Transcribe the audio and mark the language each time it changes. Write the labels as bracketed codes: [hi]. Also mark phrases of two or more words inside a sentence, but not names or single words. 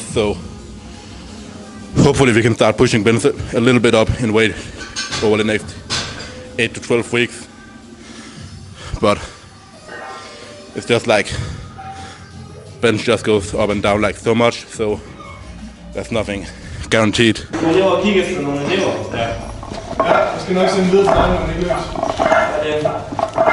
[en] So hopefully we can start pushing bench a little bit up in weight over the next 8 to 12 weeks. But it's just like bench just goes up and down like so much, so there's nothing guaranteed. [da] Ja, jeg skal nok sende videre til dig, når det ikke løs.